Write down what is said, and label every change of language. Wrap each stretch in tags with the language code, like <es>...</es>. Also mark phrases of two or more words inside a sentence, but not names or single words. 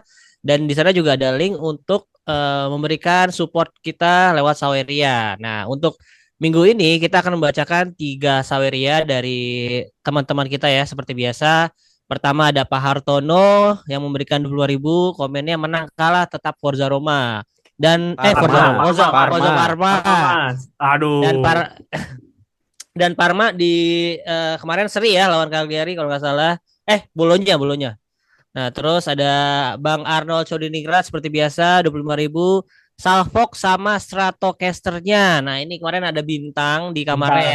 <id>Dan di sana juga ada link untuk memberikan support kita lewat Saweria. Nah, untuk minggu ini kita akan membacakan 3 Saweria dari teman-teman kita ya, seperti biasa. Pertama ada Pak Hartono yang memberikan 20.000, komennya menang kalah tetap</id> <it>Forza Roma.</it> <id>Dan Forza Parma, Roma, Parma, Forza Parma. Parma. Parma Mas. Dan Aduh. Parma di kemarin seri ya lawan Cagliari kalau nggak salah. Bolonya, Bolonya. Nah, terus ada Bang Arnold Chodiningrat seperti biasa 25.000. Salfok sama Stratocasternya. Nah, ini kemarin ada bintang di kamarnya ya,</id>